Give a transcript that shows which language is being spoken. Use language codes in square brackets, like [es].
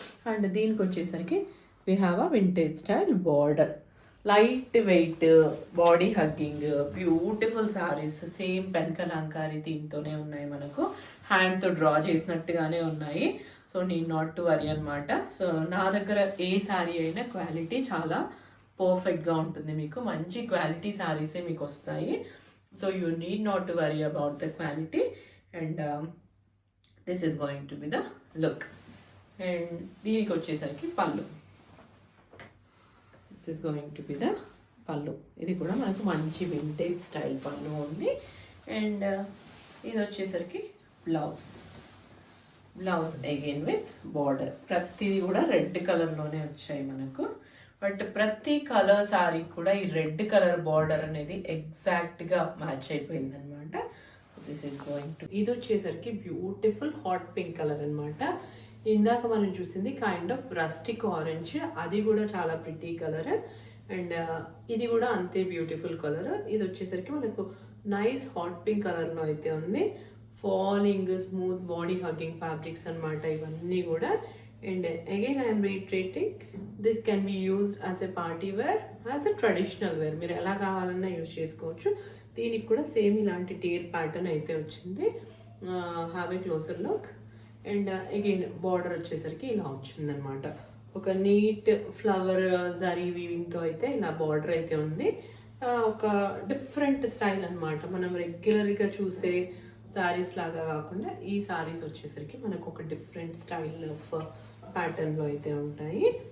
[en] and [te] దీనికి వచ్చేసరికి [en] We have a vintage style border, light weight, body hugging, beautiful saris. [te] Same pen Kalamkari థీమ్తోనే ఉన్నాయి. మనకు హ్యాండ్తో డ్రా చేసినట్టుగానే ఉన్నాయి. So [en] need not to worry [te] అనమాట. సో నా దగ్గర ఏ శారీ అయినా క్వాలిటీ చాలా పర్ఫెక్ట్గా ఉంటుంది. మీకు మంచి క్వాలిటీ శారీసే మీకు వస్తాయి. [en] So you need not to worry about the quality. And this is going to be the look. [te] And దీనికి వచ్చేసరికి పళ్ళు. [en] This is going to be the పళ్ళు. [te] ఇది కూడా మనకు మంచి వింటేజ్ స్టైల్ పళ్ళు ఉంది. అండ్ ఇది వచ్చేసరికి blouse. [en] Blouse again with border. [te] ప్రతిది కూడా రెడ్ కలర్లోనే వచ్చాయి మనకు. బట్ ప్రతి కలర్ సారీ కూడా ఈ రెడ్ కలర్ బార్డర్ అనేది ఎగ్జాక్ట్గా మ్యాచ్ అయిపోయింది అనమాట. [en] this is going to, [te] ఇది వచ్చేసరికి బ్యూటిఫుల్ హాట్ పింక్ కలర్ అనమాట. ఇందాక మనం చూసింది [en] kind of rustic orange, [te] అది కూడా చాలా ప్రిటీ కలర్. అండ్ ఇది కూడా అంతే బ్యూటిఫుల్ కలర్. ఇది వచ్చేసరికి మనకు నైస్ హాట్ పింక్ కలర్లో అయితే ఉంది. [en] falling smooth body hugging fabrics [te] అనమాట ఇవన్నీ కూడా. [en] And again I am reiterating, this can be used as a party wear, as a traditional wear. [te] మీరు ఎలా కావాలన్నా యూజ్ చేసుకోవచ్చు. దీనికి కూడా సేమ్ ఇలాంటి టేర్ ప్యాటర్న్ అయితే వచ్చింది. [en] Have a closer look. [te] And again border వచ్చేసరికి ఇలా వచ్చిందనమాట. ఒక నీట్ ఫ్లవర్ జరీ వీవింగ్తో అయితే ఇలా బార్డర్ అయితే ఉంది. ఒక డిఫరెంట్ స్టైల్ అనమాట. మనం రెగ్యులర్గా చూసే శారీస్ లాగా కాకుండా ఈ శారీస్ వచ్చేసరికి మనకు ఒక డిఫరెంట్ స్టైల్ ఆఫ్ ప్యాటర్న్లో అయితే ఉంటాయి.